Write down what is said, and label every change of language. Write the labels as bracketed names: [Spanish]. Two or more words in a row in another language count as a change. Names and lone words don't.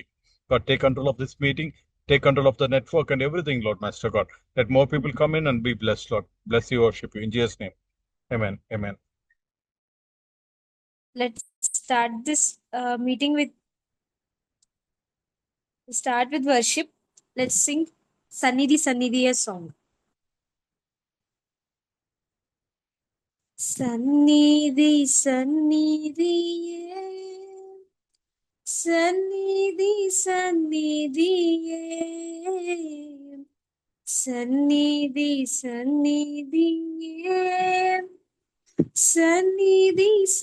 [English] God, take control of this meeting, take control of the network and everything, Lord Master God. Let more people come in and be blessed, Lord. Bless you, worship you. In Jesus' name. Amen. Amen. Let's start this meeting with worship. Let's sing Sannidhi Sannidhi a song. Sannidhi Sannidhi Sannidhi Sannidhi Sannidhi Sannidhi Sannidhi